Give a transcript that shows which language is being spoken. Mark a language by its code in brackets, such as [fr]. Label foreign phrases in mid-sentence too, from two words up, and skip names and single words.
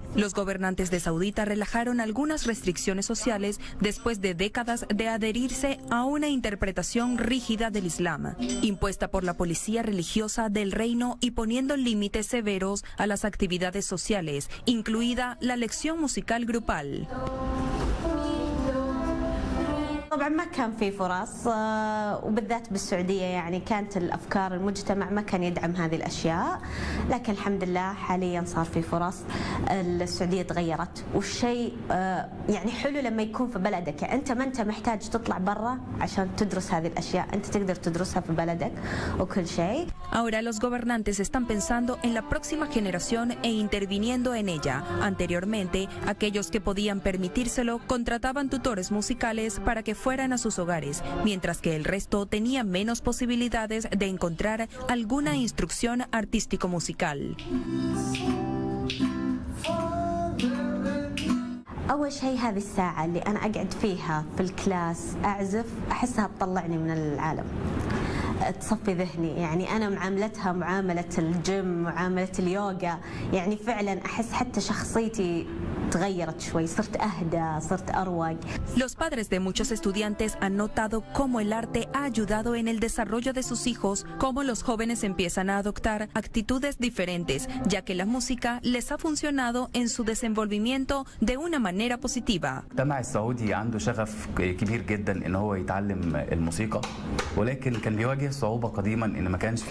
[es] Los gobernantes de Saudita relajaron algunas restricciones sociales después de décadas de adherirse a una interpretación rígida del Islam, impuesta por la policía religiosa del reino y poniendo límites severos a las actividades sociales, incluida la lección musical grupal. [ar] طبعا ما كان في فرص وبالذات بالسعودية يعني كانت الأفكار المجتمع ما كان يدعم هذه الأشياء، لكن الحمد لله حاليا صار في فرص. السعودية تغيرت والشيء يعني حلو لما يكون في بلدك، يعني أنت ما أنت محتاج تطلع برا عشان تدرس هذه الأشياء، أنت تقدر تدرسها في بلدك وكل شيء. [es] Ahora los gobernantes están pensando en la próxima generación e interviniendo en ella. Anteriormente, aquellos que podían permitírselo contrataban tutores musicales para que fueran a sus hogares, mientras que el resto tenía menos posibilidades de encontrar alguna instrucción artístico-musical. [ar] أول شيء هذه الساعة اللي أنا أقعد فيها في الكلاس أعزف أحسها تطلعني من العالم، تصفي ذهني، يعني أنا معاملتها معاملة الجيم، معاملة اليوغا، يعني فعلا أحس حتى شخصيتي تغيرت شوي، صرت أهدى، صرت أروق. [es] Los padres de muchos estudiantes han notado cómo el arte ha ayudado en el desarrollo de sus hijos, cómo los jóvenes empiezan a adoptar actitudes diferentes, ya que la música les ha funcionado en su desenvolvimiento de una manera positiva. [ar] المجتمع السعودي عنده شغف كبير جدا ان هو يتعلم الموسيقى، ولكن كان بيواجه صعوبة قديما ان ما كانش في